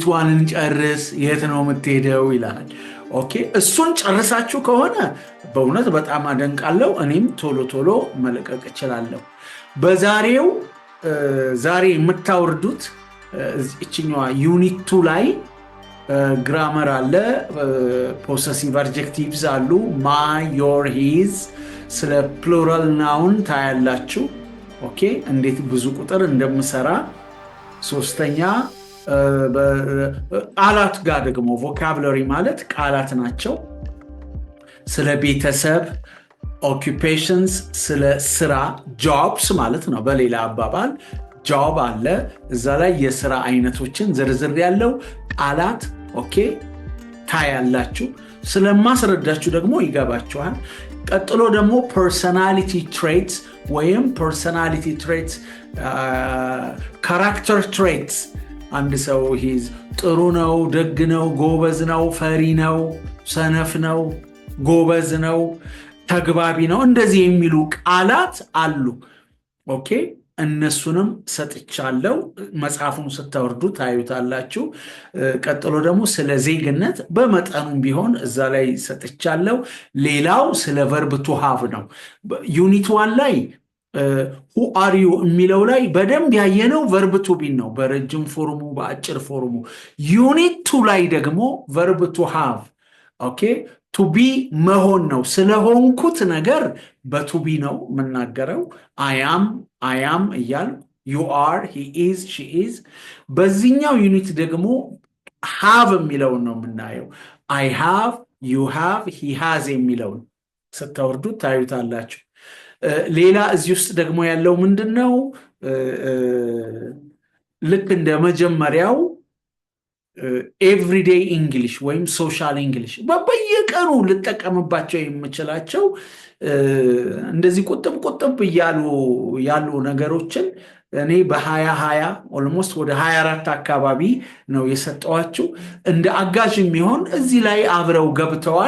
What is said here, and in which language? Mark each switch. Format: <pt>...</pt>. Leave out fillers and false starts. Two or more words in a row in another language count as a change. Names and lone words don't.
<am>1ን ጨርስ የት ነው የምትሄደው ይላል ኦኬ እሱን ጨርሳችሁ ከሆነ በእውነት በጣም አደንቃለሁ እኔም ቶሎ መለቀቅ እችላለሁ በዛሬው ዛሬ የምታወርዱት እቺኛዋ ዩኒት 2 ላይ ግራመር አለ</am> <en>possessive adjectives</en> <am>አሉ</am> <en>my your his</en> <am>ስለ</am> <en>plural noun</en> <am>ታያላችሁ ኦኬ እንዴት ብዙ ቁጥር እንደምሰራ ሶስተኛ ቃላት ጋር ደግሞ vocabulary ማለት ቃላት ናቸው ስለ ቤተሰብ occupations ስለ ስራ jobs ማለት ነው በሌላ አባባል job አለ እዛ ላይ የስራ አይነቶችን ዝርዝር ያለው ቃላት ኦኬ ታያላችሁ ስለማስረዳችሁ ደግሞ ይገባችኋል ቀጥሎ ደግሞ</am> <en>personality traits</en> <am>ወይም personality</am> <en>traits character traits</en> <am>አንድ ሰው ሂዝ ጥሩ ነው ደግ ነው ጎበዝ ነው ፈሪ ነው ሰነፍ ነው ጎበዝ ነው ተግባቢ ነው እንደዚህ የሚሉ ቃላት አሉ ኦኬ እነሱንም ሰጥቻለሁ መጽሐፉን ስታወርዱ ታዩታላችሁ ቀጥሎ ደግሞ ስለ ዜግነት በመጠኑም ቢሆን እዛ ላይ ሰጥቻለሁ ሌላው ስለ</am> <en>verb to have</en> <am>ነው ዩኒት 1 ላይ who</am> <en>are you</en> <am>የሚለው ላይ በደንብ ያየነው</am> <en>verb to be</en> <am>ነው በረጅም ፎርሙ በአጭር ፎርሙ ዩኒት 2 ላይ ደግሞ</am> <en>verb to have</en> <am>ኦኬ</am> <en>to be</en> <am>መሆን ነው ስለሆንኩት ነገር በቱ ቢ ነው መናገረው</am> <en>I am</en> <am>እያል</am> <en>you are he is she is</en> <am>በዚህኛው ዩኒት ደግሞ have የሚለውን ነው የምናየው</am> <en>I have you have he has</en> <am>የሚለውን ስታወርዱ ታዩታላችሁ ሌላ እዚህ ውስጥ ደግሞ ያለው ምንድነው ልክ እንደ መጀመሪያው</am> <en>everyday english</en> <am>ወይም</am> <en>social english</en> <am>በየቀኑ ልጠቀምባቸው የምችላቸው እንደዚህ ቁጥብ ያሉ ነገሮችን እኔ በ2020 almost ወደ 24 አካባቢ ነው የሰጠዋችሁ እንደ አጋዥ የሚሆን እዚህ ላይ አብረው ገብተዋል</am>